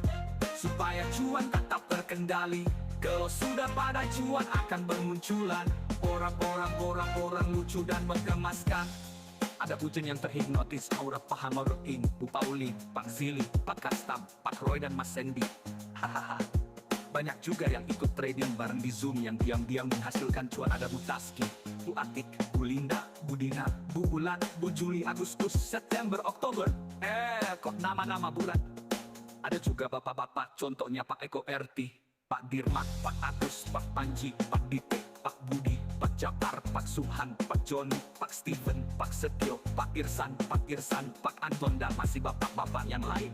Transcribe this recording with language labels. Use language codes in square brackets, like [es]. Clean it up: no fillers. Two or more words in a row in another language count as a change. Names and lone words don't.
[id] Supaya cuan tetap terkendali. Kalau sudah pada cuan, akan bermunculan orang-orang lucu dan menggemaskan. Ada Bujan yang terhipnotis, aura Pak Hamaruddin, Bu Pauli, Pak Zili, Pak Kastam, Pak Roy dan Mas Sandy. Hahaha. Banyak juga yang ikut trading bareng di Zoom yang diam-diam menghasilkan cuan. Ada Bu Taski, Bu Atik, Bu Linda, Bu Dina, Bu Bulan, Bu Juli, Agustus, September, Oktober. Kok nama-nama bulan. Ada juga bapak-bapak, contohnya Pak Eko RT, Pak Dirmak, Pak Agus, Pak Panji, Pak Dite, Pak Budi, Pak Japar, Pak Subhan, Pak Joni, Pak Steven, Pak Setio, Pak Irsan, Pak Anton, dan masih bapak-bapak yang lain.